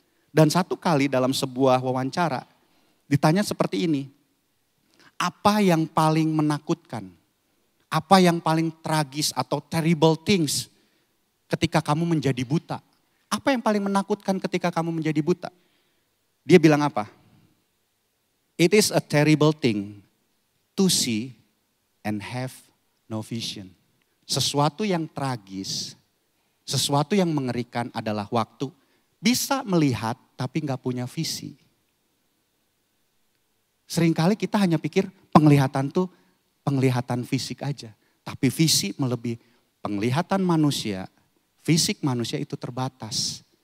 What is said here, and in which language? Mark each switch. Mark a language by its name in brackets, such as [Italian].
[Indonesian] Dan satu kali dalam sebuah wawancara ditanya seperti ini, apa yang paling menakutkan? Apa yang paling tragis atau [English] terrible things [Indonesian] ketika kamu menjadi buta? Apa yang paling menakutkan ketika kamu menjadi buta? Dia bilang apa? [English] It is a terrible thing to see and have no vision. [Indonesian] Sesuatu yang tragis, sesuatu yang mengerikan adalah waktu bisa melihat tapi gak punya visi. Seringkali kita hanya pikir penglihatan tuh penglihatan fisik aja. Tapi visi melebihi penglihatan manusia, fisik manusia itu terbatas.